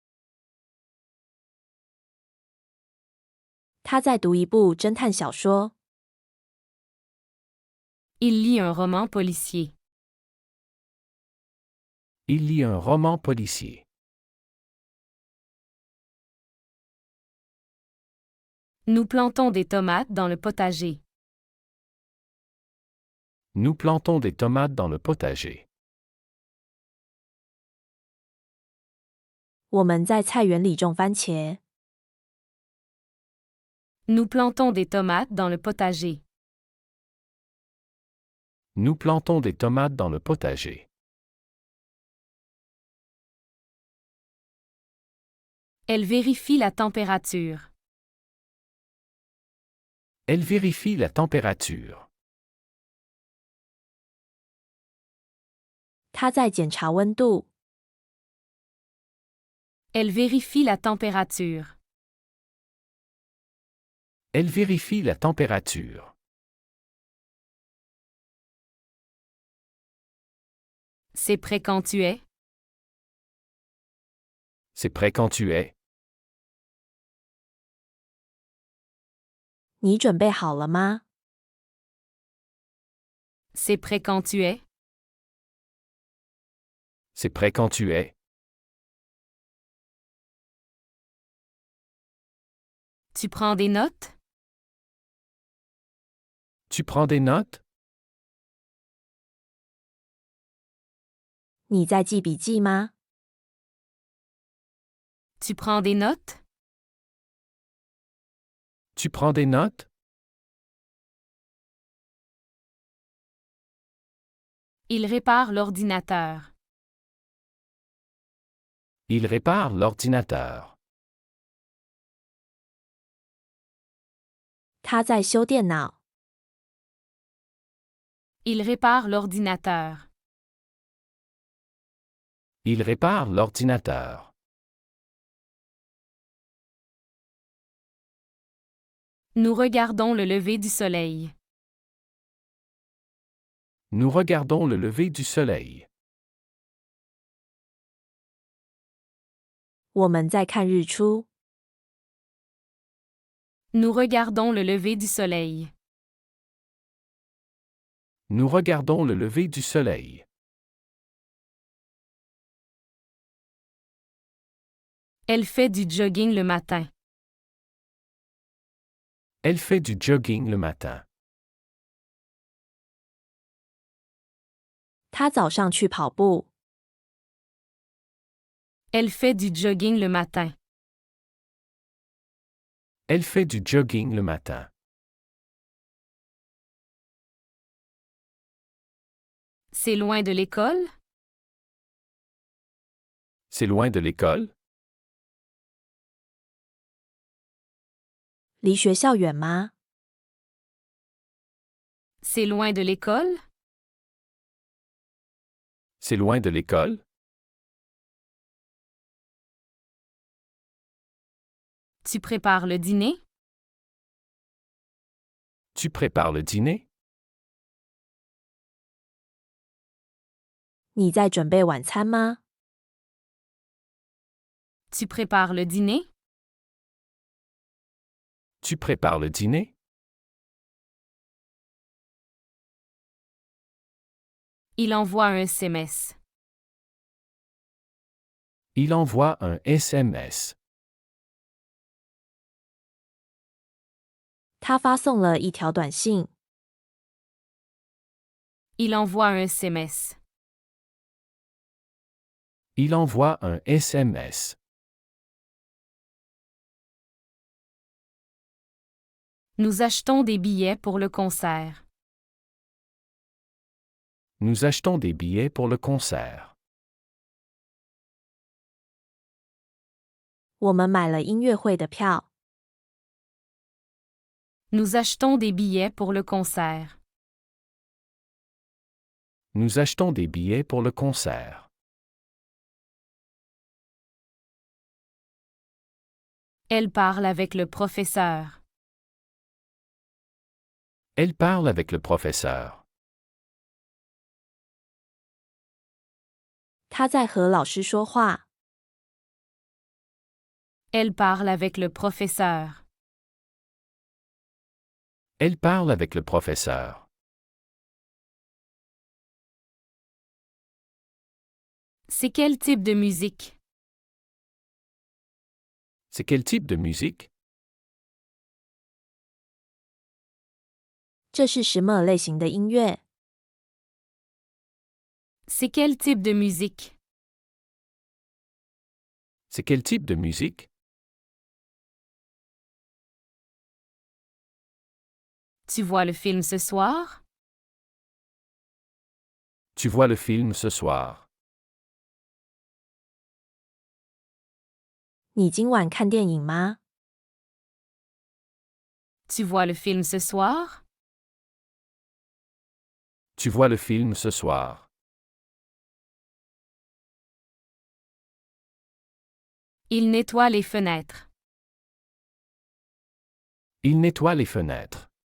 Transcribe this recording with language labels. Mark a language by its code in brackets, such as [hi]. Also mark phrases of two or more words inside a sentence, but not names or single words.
[zh] 他在读一部侦探小说。 [fr] Il lit un roman policier. Il lit un roman policier. Nous plantons des tomates dans le potager. Nous plantons des tomates dans le potager. [zh] 我们在菜园里种番茄。 [fr] Nous plantons des tomates dans le potager. Nous plantons des tomates dans le potager. Elle vérifie la température. Elle vérifie la température. [zh] 他在检查温度。 [fr] Elle vérifie la température. Elle vérifie la température. C'est prêt quand tu es? C'est prêt quand tu es? [zh] 你准备好了吗？ [fr] C'est prêt quand tu es? C'est prêt quand tu es? Tu prends des notes? Tu prends des notes? [zh] 你在记笔记吗？ [fr] Tu prends des notes? Tu prends des notes? Il répare l'ordinateur. Il répare l'ordinateur. [zh] 他在修电脑。 [fr] Il répare l'ordinateur. Il répare l'ordinateur. Nous regardons le lever du soleil. Nous regardons le lever du soleil. [zh] 我们在看日出。 [fr] Nous regardons le lever du soleil. Nous regardons le lever du soleil. Elle fait du jogging le matin. Elle fait du jogging le matin. [zh] 他早上去跑步。 [fr] Elle fait du jogging le matin. Elle fait du jogging le matin. C'est loin de l'école? C'est loin de l'école? [zh] 离学校远吗？ [fr] C'est loin de l'école? C'est loin de l'école? Tu prépares le dîner? Tu prépares le dîner? [zh] 你在准备晚餐吗？ [fr] Tu prépares le dîner? Tu prépares le dîner? Il envoie un SMS. Il envoie un SMS. [zh] 他发送了一条短信。 [fr] Il envoie un SMS. Il envoie un SMS. Nous achetons des billets pour le concert. Nous achetons des billets pour le concert. [zh] 我们买了音乐会的票。 [fr] Nous achetons des billets pour le concert. Nous achetons des billets pour le concert. Elle parle avec le professeur. Elle parle avec le professeur. [zh] 他在和老师说话。 [fr] Elle parle avec le professeur. Elle parle avec le professeur. C'est quel type de musique? C'est quel type de musique? [zh] 这是什么类型的音乐？ [fr] C'est quel type de musique? C'est quel type de musique? Tu vois le film ce soir? Tu vois le film ce soir. [zh] 你今晚看电影吗？ [fr] Tu vois le film ce soir? Tu vois le film ce soir. Il nettoie les fenêtres. Il nettoie les fenêtres.